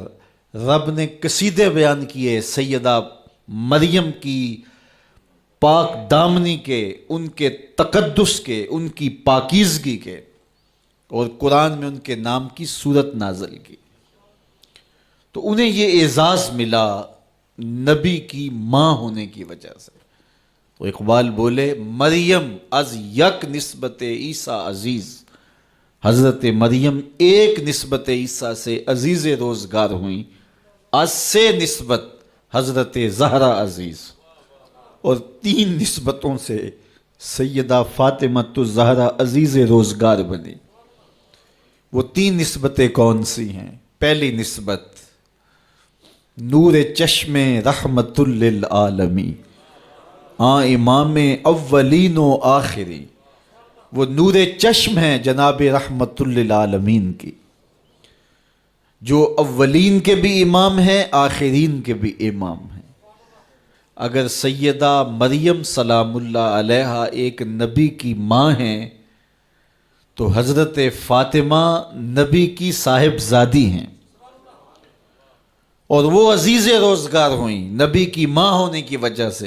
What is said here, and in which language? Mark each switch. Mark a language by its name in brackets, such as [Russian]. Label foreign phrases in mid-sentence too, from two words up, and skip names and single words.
[Urdu] رب نے قصیدے بیان کیے سیدہ مریم کی پاک دامنی کے، ان کے تقدس کے، ان کی پاکیزگی کے، اور قرآن میں ان کے نام کی سورت نازل کی۔ تو انہیں یہ اعزاز ملا نبی کی ماں ہونے کی وجہ سے۔ تو اقبال بولے [Persian] مریم از یک نسبت عیسیٰ عزیز، [Urdu] حضرت مریم ایک نسبت عیسیٰ سے عزیز روزگار ہوئیں، [Persian] از سے نسبت حضرت زہرا عزیز، [Urdu] اور 3 نسبتوں سے سیدہ فاطمہ الزہرا عزیز روزگار بنی۔ وہ 3 نسبتیں کون سی ہیں؟ پہلی نسبت [Persian] نور چشم رحمت للعالمین، امام اولین و آخری، [Urdu] وہ نور چشم ہے جناب رحمت للعالمین کی، جو اولین کے بھی امام ہیں، آخرین کے بھی امام ہیں۔ اگر سیدہ مریم سلام اللہ علیہا ایک نبی کی ماں ہیں تو حضرت فاطمہ نبی کی صاحبزادی ہیں، اور وہ عزیز روزگار ہوئیں نبی کی ماں ہونے کی وجہ سے۔